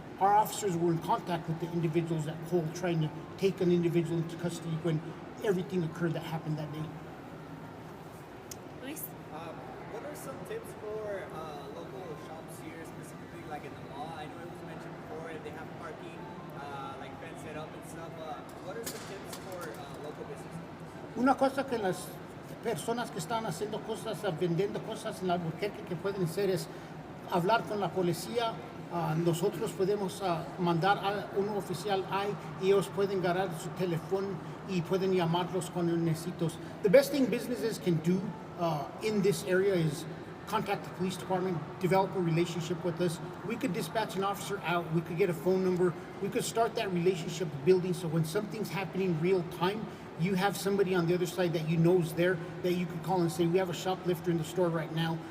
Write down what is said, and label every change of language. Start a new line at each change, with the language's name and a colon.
English: Our officers were in contact with the individuals at Cole trying to take an individual into custody when everything occurred that happened that day. Luis? What are some tips for local shops here, specifically like in the mall? I know it was mentioned before, if they have parking, like fence set up and stuff. What are some tips for local businesses?
Spanish: Una cosa que las personas que están haciendo cosas, vendiendo cosas en Albuquerque que pueden hacer es hablar con la policía. Nosotros podemos mandar a un oficial ahí y ellos pueden agarrar su teléfono y pueden llamarlos cuando necesitos.
English: The best thing businesses can do in this area is contact the police department, develop a relationship with us. We could dispatch an officer out, we could get a phone number, we could start that relationship building so when something's happening real time, you have somebody on the other side that you know is there that you could call and say, we have a shoplifter in the store right now.